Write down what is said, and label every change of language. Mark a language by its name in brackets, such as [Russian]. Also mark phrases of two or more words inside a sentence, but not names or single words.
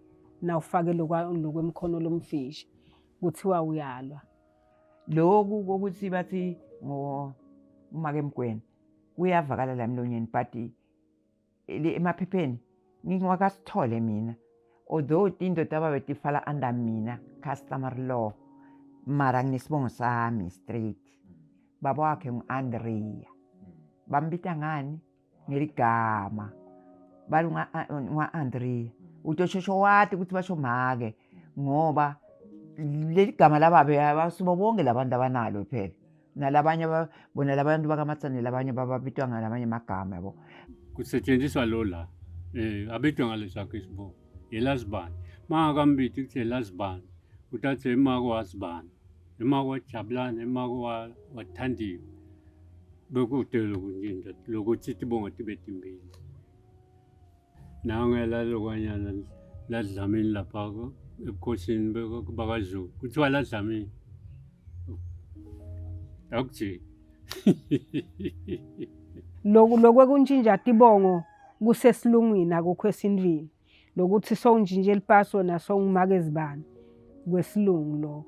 [Swati] Na ufake lokwemkhono lomfisha. kuthiwa uyalwa. Lokhu kokuthi bathi umake Mgwena kuyavakala la emlonyeni but emaphepheni ngingakasithole mina, although indoda ababetifala under mina [English] customary law, [Swati] mara nginesibongo sami straight. Baba wakhe ngu-Andrea, bambita ngani ngeligama bali nga-Andrea. Utoshosho wathi ukuthi basho make ngoba leli gama lababe abasuba bonke labantu abanalo phela, nalabanye bona labantu bakaMatsane labanye bababitwa ngalamanye amagama yabo. Kusetshenziswa lo la abitwa ngalesakho isibongo elazibani. Mangakambiti kuthi elazibani uthathe imako wazibani, imako wajabulani, imako wathandiwe, bekude lokunjinja lokuthi tibongo tibe timbili. Nangela lokwanyana ladlamini lapha ebukhosini bakaZulu kuthiwa ladlamini akuthi lokwekuntshintsha tibongo kusesilungwini akukho esintwini, lokuthi sowuntshintshe elipaso nasongumake ezibani kwesilungu lokho.